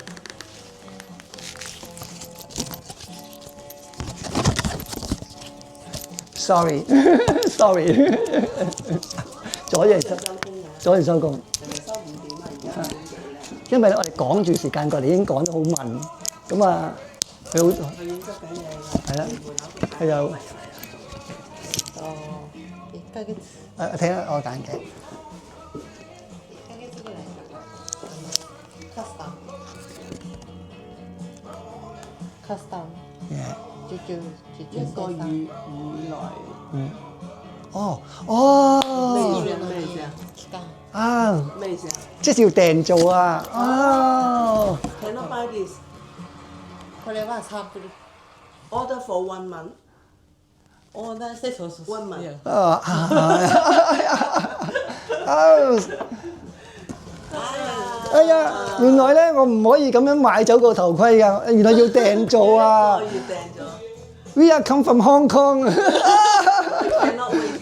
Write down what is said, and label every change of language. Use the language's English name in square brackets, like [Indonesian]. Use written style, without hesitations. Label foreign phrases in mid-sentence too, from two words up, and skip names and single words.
[Cantonese] Sorry，阻住收工。人哋收5點啊，而家5點幾咧？因為我哋趕住時間過嚟，已經趕得好慢，咁啊，佢好佢已經執緊嘢啦。係啦，佢又 [Japanese] 1ヶ月 [Cantonese] 睇下我揀嘅。 [Japanese] 1 ヶ月ぐらいカスタム受注 [Cantonese] 1個生月以內。咩意思啊？ [Japanese] 期間 [Cantonese] 啊，咩意思啊即係要訂做啊！哦， [English] ？Cannot buy this. [Japanese] これはサンプル [English] Order for 1 month. [Japanese] オーダーしてそうそうそう [English] 1 month. [Cantonese] 哎呀，原來咧我唔可以咁樣買走個頭盔㗎，原來要訂做啊我要訂咗。 [English] ！We are come from Hong Kong 。 Cannot wait.